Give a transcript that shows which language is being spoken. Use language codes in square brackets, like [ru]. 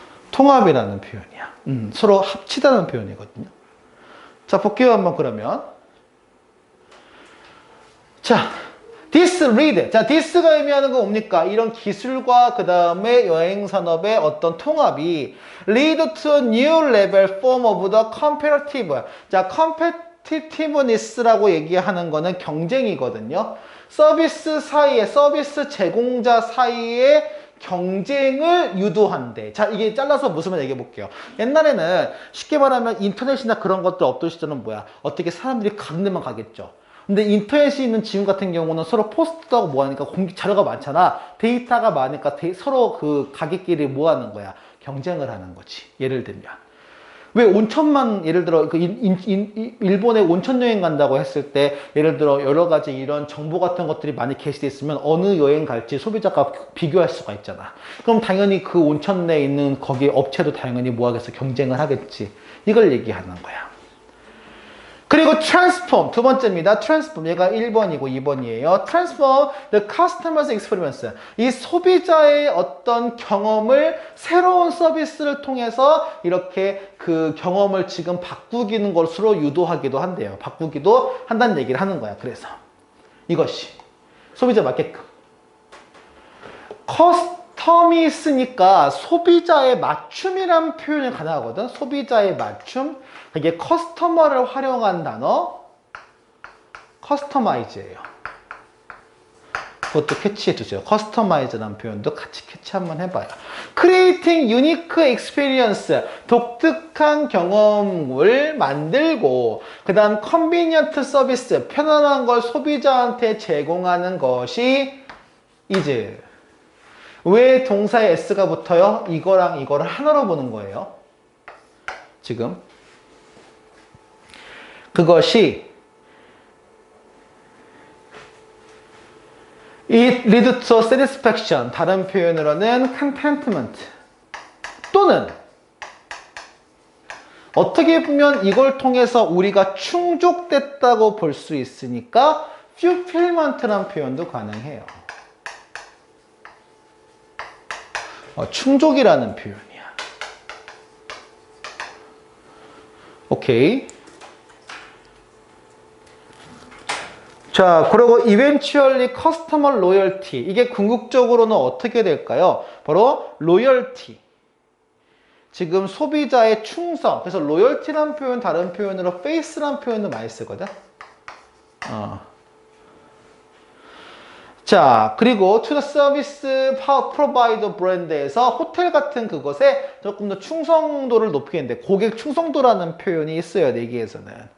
[ko] 통합이라는 표현이야. 서로 합치다는 표현이거든요. 자, 볼게요 한번 그러면. 자, [en] this lead. [ko] 자, this가 의미하는 건 뭡니까? 이런 기술과 그 다음에 여행 산업의 어떤 통합이 [en] lead to a new level form of the competitive. [ko] 자, competitiveness라고 얘기하는 거는 경쟁이거든요. 서비스 제공자 사이에 경쟁을 유도한대. 자, 이게 잘라서 무슨 말 얘기해 볼게요. 옛날에는 쉽게 말하면 인터넷이나 그런 것들 없던 시절은 뭐야? 어떻게 사람들이 가는 데만 가겠죠. 근데 인터넷이 있는 지금 같은 경우는 서로 포스트하고 뭐 하니까 자료가 많잖아. 데이터가 많으니까 서로 그 가게끼리 뭐 하는 거야? 경쟁을 하는 거지. 예를 들면. 왜 온천만, 예를 들어, 일본에 온천 여행 간다고 했을 때, 예를 들어, 여러 가지 이런 정보 같은 것들이 많이 게시되어 있으면 어느 여행 갈지 소비자가 비교할 수가 있잖아. 그럼 당연히 그 온천 내에 있는 거기 업체도 당연히 뭐 하겠어? 경쟁을 하겠지. 이걸 얘기하는 거야. 그리고 transform, 두 번째입니다. transform, 얘가 1번이고 2번이에요. [en] transform the customer's experience. [ko] 이 소비자의 어떤 경험을 새로운 서비스를 통해서 이렇게 그 경험을 지금 바꾸기는 것으로 유도하기도 한대요. 바꾸기도 한다는 얘기를 하는 거야. 그래서 이것이 소비자 맞게끔. 커스텀이 있으니까 소비자의 맞춤이란 표현이 가능하거든. 소비자의 맞춤. 이게 커스터머를 활용한 단어 커스터마이즈예요. 그것도 캐치해 주세요. 커스터마이즈라는 표현도 같이 캐치 한번 해봐요. [en] Creating unique experience. [ko] 독특한 경험을 만들고 그 다음 [en] convenient service. [ko] 편안한 걸 소비자한테 제공하는 것이 is. 왜 동사에 s가 붙어요? 이거랑 이거를 하나로 보는 거예요. 지금 그것이 [en] it leads to satisfaction. [ko] 다른 표현으로는 contentment. 또는 어떻게 보면 이걸 통해서 우리가 충족됐다고 볼 수 있으니까 fulfillment라는 표현도 가능해요. 충족이라는 표현이야. 오케이. 자, 그리고 [en] eventually customer loyalty. [ko] 이게 궁극적으로는 어떻게 될까요? 바로 loyalty. 지금 소비자의 충성. 그래서 loyalty라는 표현 다른 표현으로 faith라는 표현도 많이 쓰거든. 자, 그리고 [en] to the service provider [ko] 브랜드에서 호텔 같은 그것에 조금 더 충성도를 높이는데 고객 충성도라는 표현이 있어요. 내기에서는.